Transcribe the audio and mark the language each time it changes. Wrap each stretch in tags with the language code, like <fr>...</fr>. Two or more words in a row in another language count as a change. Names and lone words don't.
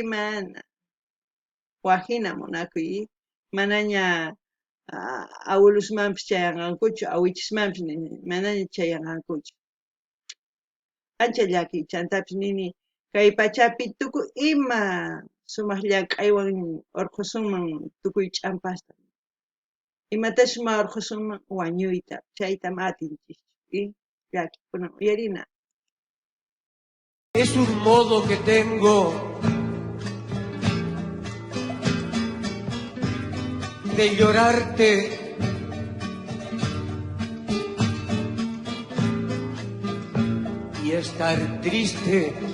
<qu>mana wahina munakuy manaña abuelusmanpis chayanqankuchu awichismanpis manaña chayanqankuchu ancha llaki chantapis nini kay pachapi tukuy ima sumaq llank'aywan urqusunman tukuy ch'ampasta imatash ma urqusunman wañuyta chaytama atinchikchu llaki kunan uyarina.</qu> <es>Es un modo que tengo de llorarte y estar triste.</es>